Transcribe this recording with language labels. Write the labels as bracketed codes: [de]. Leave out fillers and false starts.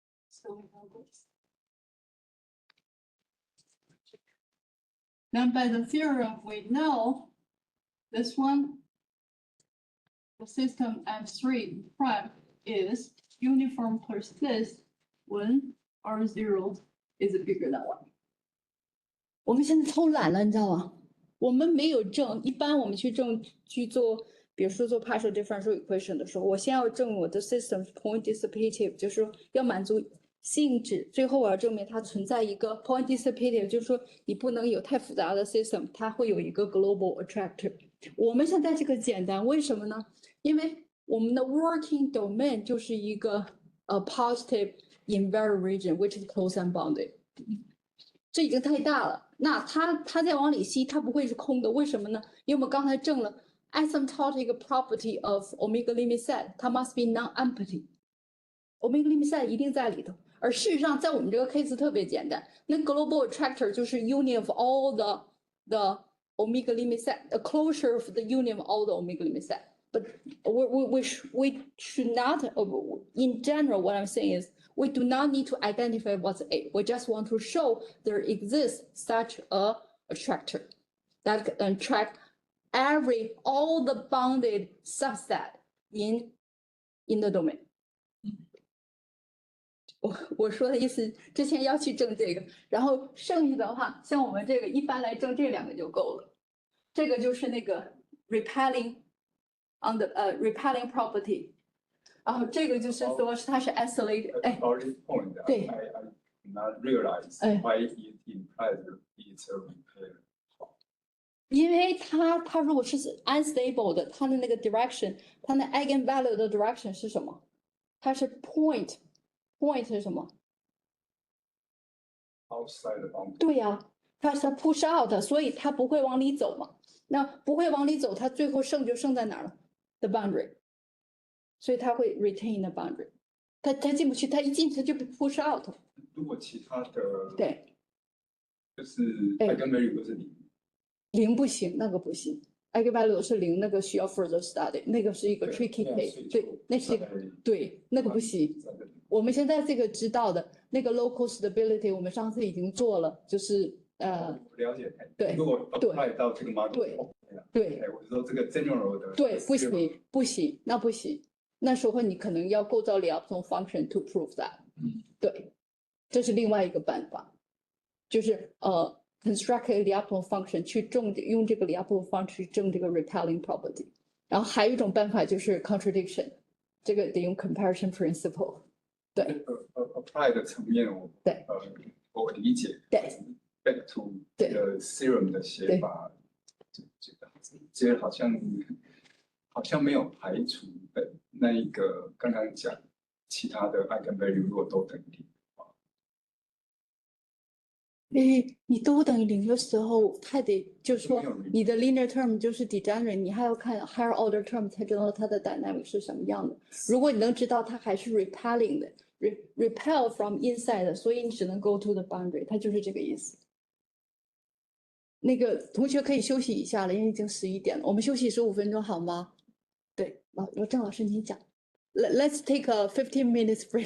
[en] So then by the theorem we know this one, the system M3 prime is uniform persist when R0 is bigger than 1. [zh] 我们现在偷懒了，你知道吗？我们没有证，一般我们去做，比如说做 partial differential equation 的时候，我先要证明我的 system point dissipative， 就是说要满足性质，最后我要证明它存在一个 point dissipative， 就是说你不能有太复杂的 system， 它会有一个 global attractor。我们现在这个简单，为什么呢？因为我们的 working domain 就是一个 [en] positive invariant region which is closed and bounded。 [zh] 这已经太大了，那它再往里吸，它不会是空的，为什么呢？因为我们刚才证了 [en] asymptotic property of omega limit set， [zh] 它 [en] must be non-empty， [zh] omega limit set 一定在里头。而事实上，在我们这个 case 特别简单，那 global attractor 就是 [en] union of all the omega limit set，a closure of the union of all the omega limit set. But we should not, in general, what I'm saying is, we do not need to identify what's A. We just want to show there exists such a attractor that can attract all the bounded subset in the domain. [zh] 我说的意思，之前要去证这个，然后剩下的话，像我们这个一般来证这两个就够了。这个就是那个 [en] repelling on the repelling property。 [zh] 然后这个就是说它是 isolated。 [en] About this point, [zh] 对 [en] I not realize why it implies it's a repair. [zh] 因为它如果是 unstable 的，它的那个 direction， 它的 eigenvalue 的 direction 是什么？它是 point 是什么？ [en] Outside the boundary. [zh] 对呀，它是 [en] push out， [zh] 所以它不会往里走嘛。那不会往里走，它最后剩在哪儿了 ？ [en] The boundary。 [zh] 所以它会 [en] retain the boundary， [zh] 它进不去，它一进去就被 [en] push out。 [zh] 如果其他的对，就是 eigenvalue 都是 0不行，那个不行。 eigenvalue 是0，那个需要 [en] further study， [zh] 那个是一个 [en] tricky case， [zh] 对，那是一个对，那个不行。我们现在这个知道的那个 local stability， 我们上次已经做了，就是我了解。对，如果 apply 到这个 model，对，我是说这个 general 的对，不行，那不行。那时候你可能要构造 Lyapunov function [en] to prove that。 [zh] 对，这是另外一个办法，就是 [en] construct a Lyapunov function [zh] 去用这个 Lyapunov function 去证这个 repelling property。然后还有一种办法就是 contradiction，这个得用 comparison principle。对 apply 的层面对我理解。对 [en] back to [zh] 对的 theorem 的写法，这好像没有排除的那一个刚刚讲其他的 eigenvalue 如果都等于零。你都等于零的时候，它得就是说你的 linear term 就是 degenerate， 你还要看 higher order term 才知道它的 dynamic 是什么样的。如果你能知道它还是 repelling 的 [en] repel from inside [zh] 的，所以你只能 [en] go to the boundary， [zh] 它就是这个意思。那个同学可以休息一下了，因为已经11点了，我们休息15分钟好吗？对，郑老师你讲。 [en] Let's take a 15 minutes break.